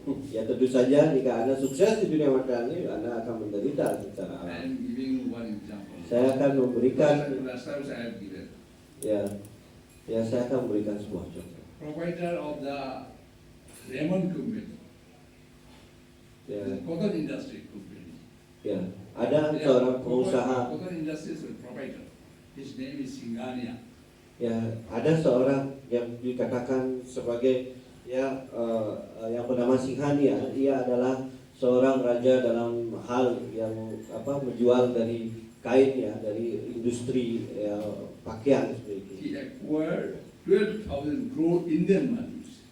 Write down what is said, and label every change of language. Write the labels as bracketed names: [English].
[Indonesian] Ya tentu saja jika Anda sukses di dunia material ini, Anda akan menderita secara [English] I am giving one example. [Indonesian] Saya akan memberikan [English] Last time I have given. [Indonesian] ya saya akan memberikan sebuah contoh. [English] Provider of the Raymond Company, [Indonesian] Ya, [English] the cotton industry company. [Indonesian] ya ada seorang pengusaha. [English] Cotton industry is a provider. His name is Singhania. [Indonesian] Ya, ada seorang yang dikatakan sebagai yang bernama Singhania. Ia adalah seorang raja dalam hal yang menjual dari kain ya, dari industri ya, pakaian seperti itu. [English] He acquired 12,000 crore Indian money.